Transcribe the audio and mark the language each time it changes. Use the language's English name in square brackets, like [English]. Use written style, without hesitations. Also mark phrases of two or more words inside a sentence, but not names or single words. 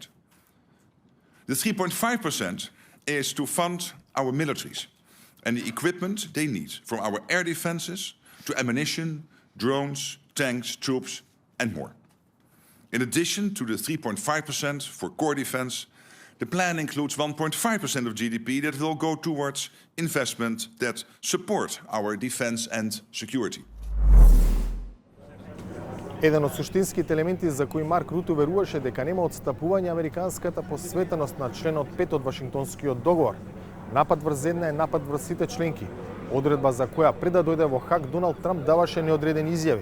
[English] The 3.5% is to fund our militaries and the equipment they need, from our air defences to ammunition, drones, tanks, troops, and more. In addition to the 3.5% for core defence, the plan includes 1.5% of GDP that will go towards investment that support our defence and security. [Macedonian] Еден од суштинските елементи за кои Марк Руте веруваше дека нема отстапување американската посветеност на членот 5 од Вашингтонскиот договор. Напад врз една е напад врз сите членки. Одредба за која пред да дојде во Хаг Доналд Трамп даваше неодредени изјави.